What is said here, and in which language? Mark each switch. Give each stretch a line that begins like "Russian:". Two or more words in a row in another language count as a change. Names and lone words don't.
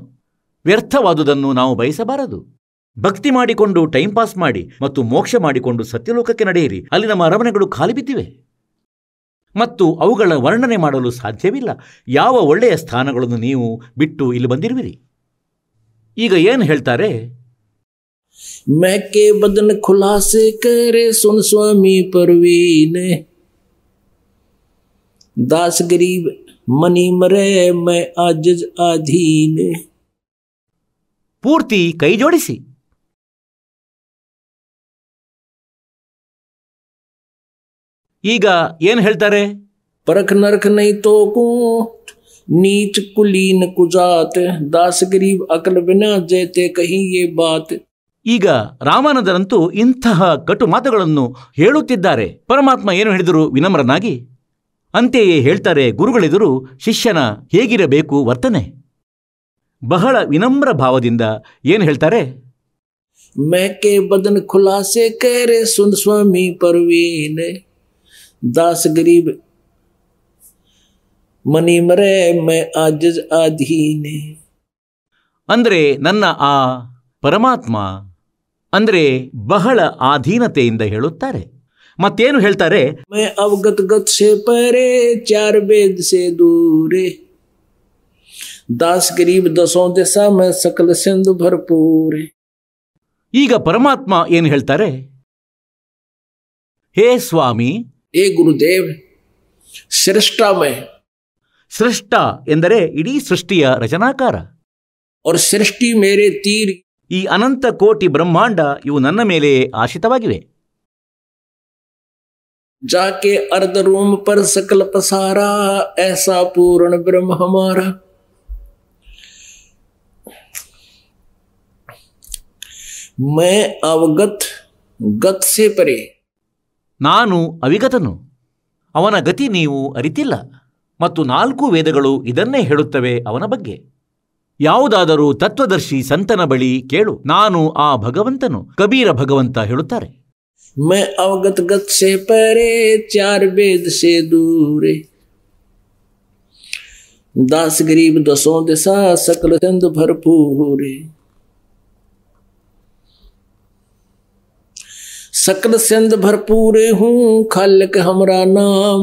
Kannada: ವ್ಯರ್ಥವಾದುದನ್ನು ನಾವು ಬಯಸಬಾರದು. ಭಕ್ತಿ ಮಾಡಿಕೊಂಡು ಟೈಮ್ ಪಾಸ್ ಮಾಡಿ ಮತ್ತು ಮೋಕ್ಷ ಮಾಡಿಕೊಂಡು ಸತ್ಯಲೋಕಕ್ಕೆ ನಡೆಯಿರಿ. ಅಲ್ಲಿ ನಮ್ಮ ಅರಮನೆಗಳು ಖಾಲಿ ಬಿದ್ದಿವೆ ಮತ್ತು ಅವುಗಳ ವರ್ಣನೆ ಮಾಡಲು ಸಾಧ್ಯವಿಲ್ಲ. ಯಾವ ಒಳ್ಳೆಯ ಸ್ಥಾನಗಳನ್ನು ನೀವು ಬಿಟ್ಟು ಇಲ್ಲಿ ಬಂದಿರುವಿರಿ. ಈಗ ಏನು ಹೇಳ್ತಾರೆ?
Hindi: मैके बदन खुलासे करे सुन स्वामी परवीन दास गरीब मनी मरे मैं आजिज आधीन.
Kannada: ಪೂರ್ತಿ ಕೈ ಜೋಡಿಸಿ. ಈಗ ಏನು ಹೇಳ್ತಾರೆ?
Hindi: परख नरख नहीं तो को नीच कुलीन कुजात दास गरीब अकल बिना जेते कहीं ये बात.
Kannada: ಈಗ ರಾಮಾನಂದರಂತೂ ಇಂತಹ ಕಟು ಮಾತುಗಳನ್ನು ಹೇಳುತ್ತಿದ್ದಾರೆ. ಪರಮಾತ್ಮ ಏನು ಹೇಳಿದರು? ವಿನಮ್ರನಾಗಿ. ಅಂತೆಯೇ ಹೇಳ್ತಾರೆ ಗುರುಗಳೆದುರು ಶಿಷ್ಯನ ಹೇಗಿರಬೇಕು ವರ್ತನೆ. ಬಹಳ ವಿನಮ್ರ ಭಾವದಿಂದ ಏನು ಹೇಳ್ತಾರೆ?
Hindi: मैके बदन खुलासे करे सुन स्वामी परवीन दास गरीब मनी मरे मैं आजिज आधीने.
Kannada: ಅಂದರೆ ನನ್ನ ಆ ಪರಮಾತ್ಮ ಅಂದರೆ ಬಹಳ ಆಧೀನತೆಯಿಂದ ಹೇಳುತ್ತಾರೆ. ಮತ್ತೇನು ಹೇಳ್ತಾರೆ?
Hindi: मैं अवगत गत से परे चार वेद से दूरे दास गरीब दसों दिशा में सकल सिंधु भरपूरे.
Kannada: ಈಗ ಪರಮಾತ್ಮ ಏನು ಹೇಳ್ತಾರೆ? ಹೇ ಸ್ವಾಮಿ,
Hindi: हे गुरुदेव, सृष्टा में
Kannada: ಸೃಷ್ಟ ಎಂದರೆ ಇಡೀ ಸೃಷ್ಟಿಯ ರಚನಾಕಾರ.
Hindi: और सृष्टि मेरे तीर.
Kannada: ಈ ಅನಂತ ಕೋಟಿ ಬ್ರಹ್ಮಾಂಡ ಇವು ನನ್ನ ಮೇಲೆ ಆಶ್ರಿತವಾಗಿವೆ.
Hindi: जाके अर्ध रोम पर सकल पसारा ऐसा पूर्ण ब्रह्म हमारा. मैं अवगत गत से परे.
Kannada: ನಾನು ಅವಿಗತನು, ಅವನ ಗತಿ ನೀವು ಅರಿತಿಲ್ಲ. ಮತ್ತು 4 ವೇದಗಳು ಇದನ್ನೇ ಹೇಳುತ್ತವೆ ಅವನ ಬಗ್ಗೆ. ಯಾವುದಾದರೂ ತತ್ವದರ್ಶಿ ಸಂತನ ಬಳಿ ಕೇಳು, ನಾನು ಆ ಭಗವಂತನು. ಕಬೀರ ಭಗವಂತ ಹೇಳುತ್ತಾರೆ,
Hindi: मैं अवगत गत से परे चार वेद से दूरे दास गरीब दसों दिशा सकल सिंधु भरपूरे. सकल सिंध भरपूरे हूँ खालिक हमरा नाम.